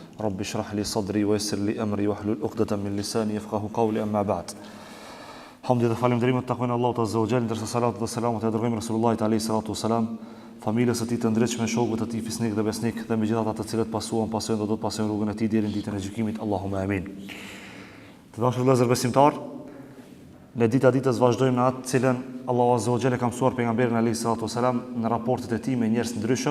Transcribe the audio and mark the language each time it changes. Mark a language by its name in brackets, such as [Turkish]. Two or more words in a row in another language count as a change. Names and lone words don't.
[Arabic] رب اشرح لي صدري ويسر لي أمري واحلل عقدة من لساني يفقهوا قولي أما بعد. [Albanian] Hamdi dhe falënderimet takojnë Allahut [Arabic] عز وجل, [Albanian] ndërsa salatu dhe selamat e dërgojmë Resulullahit [Arabic] عليه الصلاة والسلام, [Albanian] familjes së tij të ndritshme, shokëve të tij fisnik dhe besnik dhe me gjithë ata të cilët pasojnë dhe do të pasojnë rrugën e tij deri në ditën e gjykimit. [Arabic] اللهم آمين. [Albanian] Të dashur vëllezër besimtar, në ditës vazhdojmë në atë cilën Allahu [Arabic] عز وجل [Albanian] e ka mësuar pejgamberin [Arabic] عليه الصلاة والسلام [Albanian] në raportet e tij me njerëz ndryshëm.